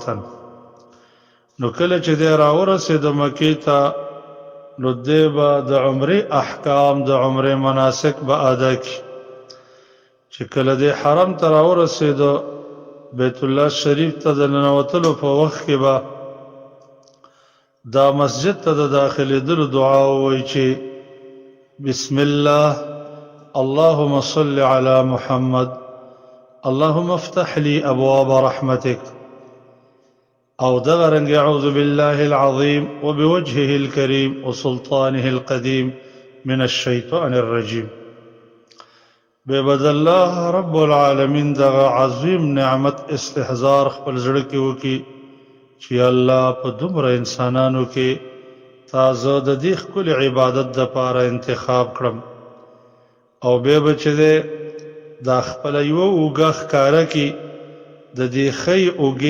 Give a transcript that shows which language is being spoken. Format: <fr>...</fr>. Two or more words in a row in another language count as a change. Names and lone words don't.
<ps>نو کله چې دی راورسېد مکې ته نو دی به د عمرې احکام د عمرې مناسک به ادا کړي. چې کله دی حرم ته راورسېده بیت الله شریف ته د ننوتلو په وخت کې به دا مسجد ته د داخلېدلو دعا ووایي چې</ps> <ar>بسم الله اللهم صل على محمد اللهم افتح لي ابواب رحمتك</ar> <ps>او دغه رنګ</ps> <ar>اعوذ بالله العظيم وبوجهه الكريم وسلطانه القديم من الشيطان الرجيم.</ar> <ps>بيبد الله</ps> <ar>رب العالمین</ar> <ps>دغه عظیم نعمت استحضار خپل زړه کې وکي چې الله په دومره انسانانو کې تازه د دې ښکلې عبادت دپاره انتخاب کړم او بیا به چې دی دا خپله یوه اوږه ښکاره کي د دې ښی اوږې</ps>